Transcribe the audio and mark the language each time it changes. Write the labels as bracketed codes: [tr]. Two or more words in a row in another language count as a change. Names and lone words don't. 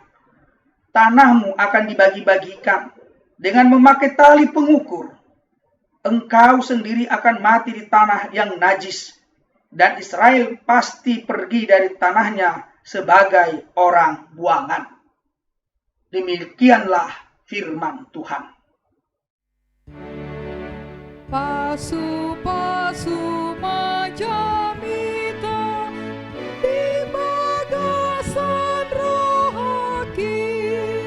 [id] Tanahmu akan dibagi-bagikan dengan memakai tali pengukur. Engkau sendiri akan mati di tanah yang najis, dan Israel pasti pergi dari tanahnya sebagai orang buangan. Demikianlah firman Tuhan. [bbc] Pasu-pasu [id] macam itu [bbc] di bagasan rohaki,